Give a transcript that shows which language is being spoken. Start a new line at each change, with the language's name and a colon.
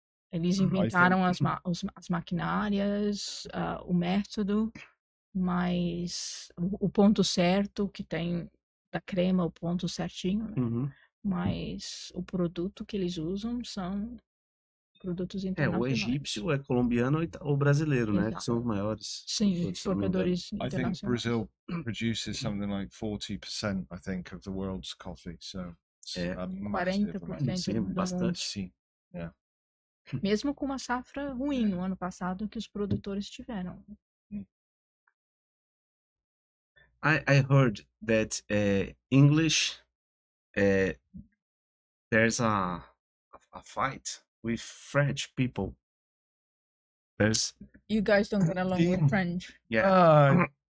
Portuguese: Eles inventaram as maquinárias, o método, mas o ponto certo, que tem da crema, o ponto certinho, né? Mas o produto que eles usam são produtos internacionais. O egípcio, é colombiano ou brasileiro, né? Que são os maiores. Sim, exportadores internacionais.
English: I think Brazil produces something like 40%, I think, of the world's coffee. So it's a massive
Portuguese: 40%. Sim, bastante. Sim. Yeah. Mesmo com uma safra ruim no ano passado que os produtores tiveram.
English: I heard that English, there's a fight with French people. You guys don't get along with French. Yeah.